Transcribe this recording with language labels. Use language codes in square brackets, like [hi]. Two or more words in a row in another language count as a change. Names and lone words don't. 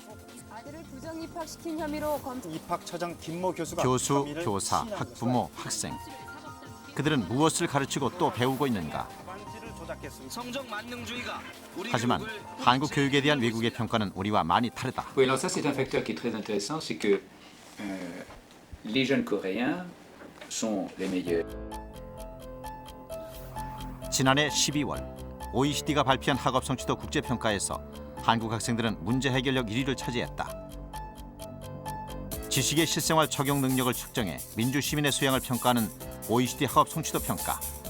[ko] 아들을 부정 입학시킨 혐의로 입학처장 김모 교수가 교수, 혐의를 교사, 시인한 학부모, 학생. 그들은 무엇을 가르치고 또 배우고 있는가? 반지를 조작했습니다. 성적 만능주의가 우리 하지만 교육을 한국 교육에 대한 외국의 평가는 우리와 많이 다르다. [fr] Oui, alors ça c'est un facteur qui est très intéressant, c'est que les jeunes coréens sont les meilleurs. [ko] 지난해 12월 OECD가 발표한 학업 성취도 국제평가에서 한국 학생들은 문제 해결력 1위를 차지했다. 지식의 실생활 적용 능력을 측정해 민주 시민의 素養을 평가하는 OECD 학업 성취도 평가.